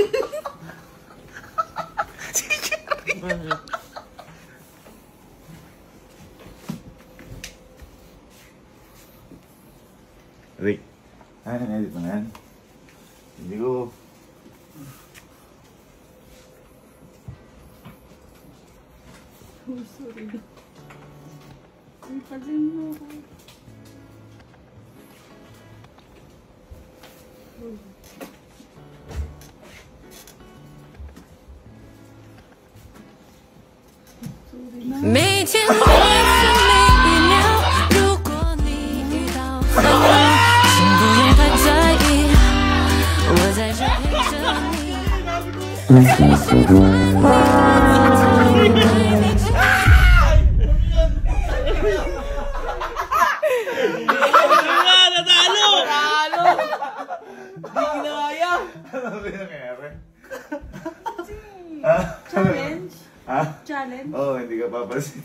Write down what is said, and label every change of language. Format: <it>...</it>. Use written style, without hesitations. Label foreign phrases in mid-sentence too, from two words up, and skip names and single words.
<tl>Rick. Ay, edit mo na yan. Hindi ko... Oh, sorry. Ay, pansin mo ako.</tl> <zh>每天都是每一秒，如果你遇到烦恼，请不用太在意，我在这陪着你。最喜欢你，我最爱你。</zh> <tl>Ano ba yung nangyayari? Challenge? Ha? Challenge? Oo, hindi ka papasin.</tl>